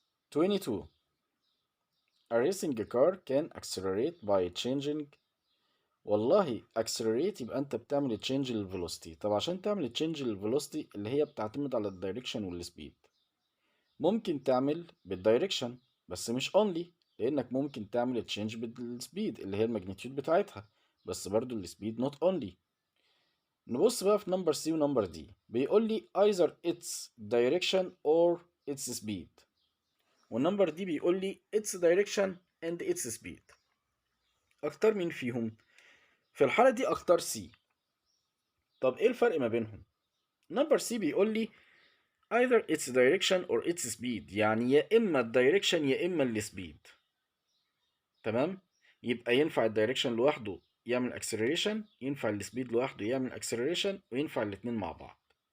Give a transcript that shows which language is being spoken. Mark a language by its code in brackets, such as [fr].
[en] 22 a racing car can accelerate by changing. [ar] والله accelerate يبقى انت بتعمل تشينج للفيلوسيتي. طب عشان تعمل تشينج للفيلوسيتي اللي هي بتعتمد على الدايركشن والسبيد، ممكن تعمل بالدايركشن بس مش only، لانك ممكن تعمل تشينج بالسبيد اللي هي الماجنتيود بتاعتها، بس برضو السبيد [en] not only. [ar] نبص بقى في نمبر سي ونمبر دي. بيقول لي [en] either its direction or its speed، [ar] والنمبر دي بيقول لي [en] its direction and its speed. [ar] اختار مين فيهم؟ في الحالة دي اختار سي. طب ايه الفرق ما بينهم؟ نمبر سي بيقول لي [en] either its direction or its speed، [ar] يعني يا اما الدايركشن يا اما السبيد. تمام؟ يبقى ينفع الدايركشن لوحده يعمل اكسلريشن، ينفع السبيد لوحده يعمل اكسلريشن، وينفع الاتنين مع بعض.